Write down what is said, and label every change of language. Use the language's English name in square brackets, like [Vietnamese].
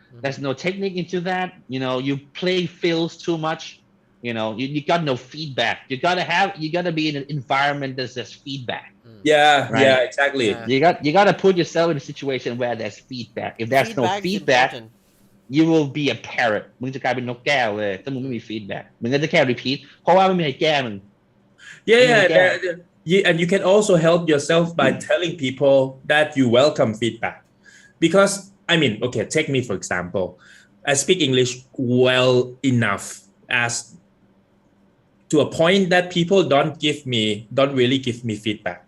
[English] There's no technique into that. You play feels too much. You got no feedback. You gotta be in an environment that there's feedback, Yeah, right? yeah, exactly. Yeah. You gotta put yourself in a situation where there's feedback. If there's no Feedback is feedback, important. you will be a parrot. [Thai] มึงจะกลายเป็นนกแก้วเลยถ้ามึงไม่มี feedback มึงก็จะแค่ repeat เพราะว่าไม่มีใครแก้มึง [English] Yeah, [Thai] ไม่มีใคร [English] yeah, [Thai] แก้ [English] and you can also help yourself by telling people that you welcome feedback. Because, I mean, okay, take me for example. I speak English well enough as to a point that people don't really give me feedback.